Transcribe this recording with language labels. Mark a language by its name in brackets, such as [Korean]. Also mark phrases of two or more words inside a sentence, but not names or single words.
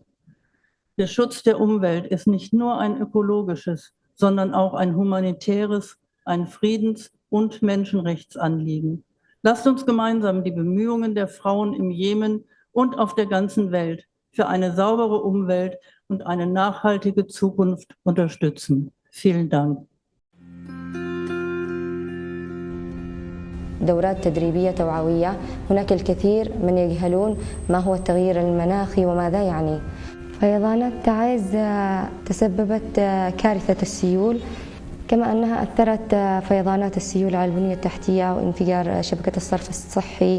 [German] Der Schutz der Umwelt ist nicht nur ein ökologisches, sondern auch ein humanitäres, ein Friedens- und Menschenrechtsanliegen. Lasst uns gemeinsam die Bemühungen der Frauen im Jemen und auf der ganzen Welt für eine saubere Umwelt und eine nachhaltige Zukunft unterstützen. Vielen Dank. [Arabic] دورات تدريبية توعوية. هناك الكثير من يجهلون ما هو التغيير المناخي وماذا يعني. فيضانات تعز تسببت كارثة السيول، كما أنها أثرت فيضانات السيول على البنية التحتية وانفجار شبكة الصرف الصحي.